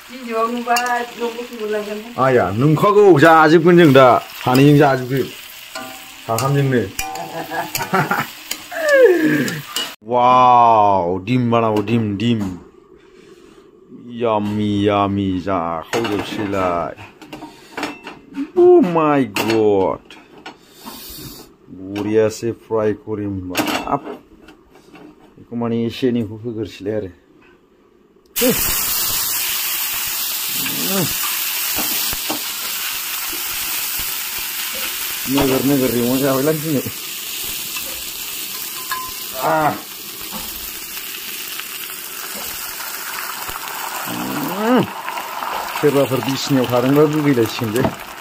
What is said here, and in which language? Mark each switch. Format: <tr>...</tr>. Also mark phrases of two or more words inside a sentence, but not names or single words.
<brx>आया नंखागौ जाजोबगोन जों दा सानैजों जाजोबगोन साथामजोंनो वाव डिम बानांगौ डिम यामि यामि जाखावजोबसैलाय</brx> <en>Oh my god</en> <brx>बरियासे फ्राय करि बाब बेखौ माने एसे एनैखौ होग्रोसैलाय आरो नोगोर एवना जाबायलां दिनै सोरबाफोर बिसिनायाव थादोंबा लुगैलायसिगोन बे</brx>